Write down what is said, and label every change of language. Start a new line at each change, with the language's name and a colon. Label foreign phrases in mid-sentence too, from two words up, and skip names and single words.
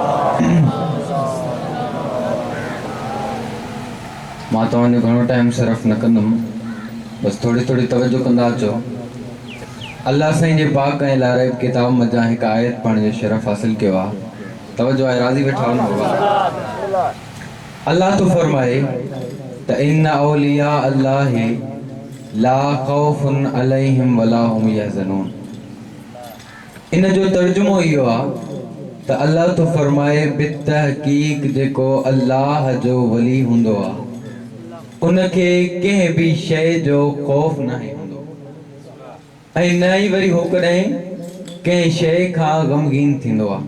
Sindhi: मां तव्हांजो घणो टाइम सिर्फ न कंदुमि, बस थोड़ी थोड़ी तवज्जो कंदा अचो। अल्लाह साईं जे पाक ऐं लारैब किताब मज़ा हिकु आयत पढ़ण जो शरफ़ हासिल कयो आहे। तवज्जो आहे, राज़ी वेठा हो न बाबा। अल्लाह तो फरमाए त
Arabic: إن أولياء الله لا خوف عليهم ولا هم يحزنون.
Sindhi: इन जो तर्जुमो इहो आहे त अल्लाह तो फरमाए बितहक़ीक़ जेको अल्लाह जो वली हूंदो आहे उनखे कंहिं बि शइ जो ख़ौफ़ नाहे हूंदो ऐं न ई वरी हो कॾहिं कंहिं शइ खां ग़मगीन थींदो आहे।